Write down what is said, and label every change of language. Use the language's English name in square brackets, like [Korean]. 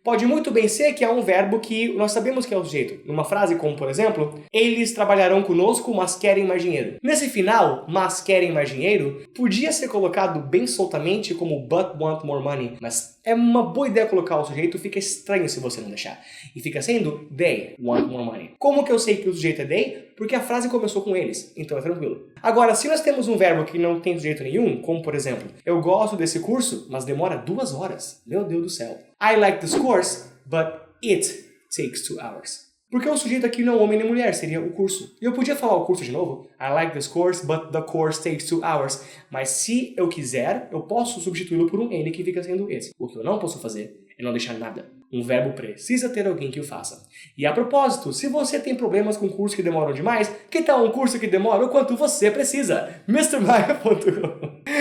[Portuguese] Pode muito bem ser que é um verbo que nós sabemos que é o sujeito. Numa frase como, por exemplo, eles trabalharão conosco, mas querem mais dinheiro. Nesse final, mas querem mais dinheiro, podia ser colocado bem soltamente como [English] but want more money, [Portuguese] mas é uma boa ideia colocar o sujeito, fica estranho se você não deixar. E fica sendo [English] they want more money. [Portuguese] Como que eu sei que o sujeito é they? Porque a frase começou com eles, então é tranquilo. Agora, se nós temos um verbo que não tem sujeito nenhum, como por exemplo, eu gosto desse curso, mas demora 2 horas. Meu Deus do céu. [English] I like this course, but it takes 2 hours. [Portuguese] Porque o sujeito aqui não é homem nem mulher, seria o curso. E eu podia falar o curso de novo. [English] I like this course, but the course takes 2 hours. [Portuguese] Mas se eu quiser, eu posso substituí-lo por um ele que fica sendo esse. O que eu não posso fazer é não deixar nada. Um verbo precisa ter alguém que o faça. E a propósito, se você tem problemas com cursos que demoram demais, que tal um curso que demora o quanto você precisa? MrMaia.com.